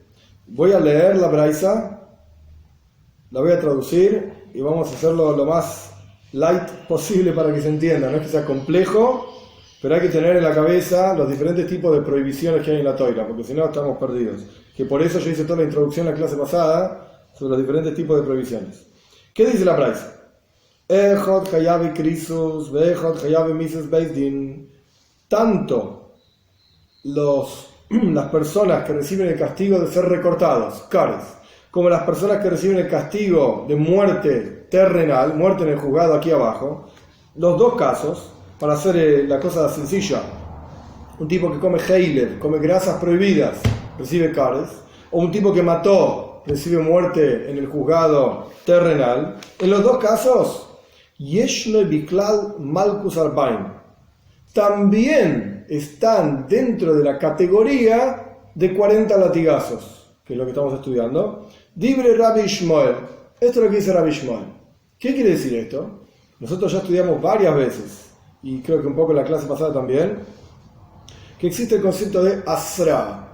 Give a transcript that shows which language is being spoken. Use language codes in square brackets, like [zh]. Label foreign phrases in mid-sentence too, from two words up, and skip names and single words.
[es] Voy a leer la braisa, la voy a traducir y vamos a hacerlo lo más light posible para que se entienda, no es que sea complejo, pero hay que tener en la cabeza los diferentes tipos de prohibiciones que hay en la Toira, porque si no estamos perdidos. Que por eso yo hice toda la introducción en la clase pasada sobre los diferentes tipos de prohibiciones. ¿Qué dice la Braisa? [he] אחד חייבי כריתות ואחד חייבי מיתות בית דין. [es] Tanto las personas que reciben el castigo de ser recortados, kares, como las personas que reciben el castigo de muerte terrenal, muerte en el juzgado aquí abajo, los dos casos, para hacer la cosa sencilla, un tipo que come heilev, come grasas prohibidas, recibe kares, o un tipo que mató, recibe muerte en el juzgado terrenal. En los dos casos, [he] ישנו בכלל מלקות ארבעים, [es] también están dentro de la categoría de 40 latigazos, que es lo que estamos estudiando. [he] דברי רבי ישמעאל, [es] esto es lo que dice Rabbi Ishmael. ¿Qué quiere decir esto? Nosotros ya estudiamos varias veces, y creo que un poco en la clase pasada también, que existe el concepto de asra.